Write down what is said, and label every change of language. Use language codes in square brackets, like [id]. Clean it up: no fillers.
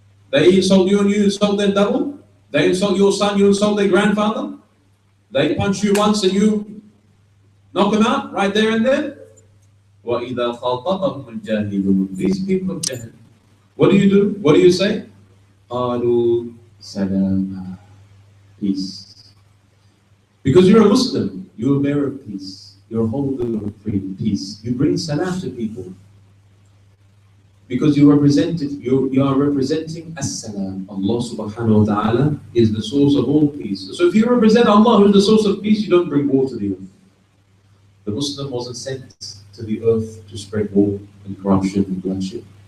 [en] They insult you and you insult them double. They insult your son, you insult their grandfather. They punch you once and you knock them out right there and then. [ar] وَإِذَا خَاطَبَهُمُ الْجَاهِلُونَ, [en] these people of Jahl, what do you do? What do you say? [ar] قَالُوا سَلَامًا, peace. [en] Because you're a Muslim, you're a bearer of peace. You're a holder of peace. You bring salam to people. Because you are representing as-salam. Allah subhanahu wa ta'ala is the source of all peace. So if you represent Allah, who is the source of peace, you don't bring war to the earth. The Muslim wasn't sent to the earth to spread war and corruption and bloodshed.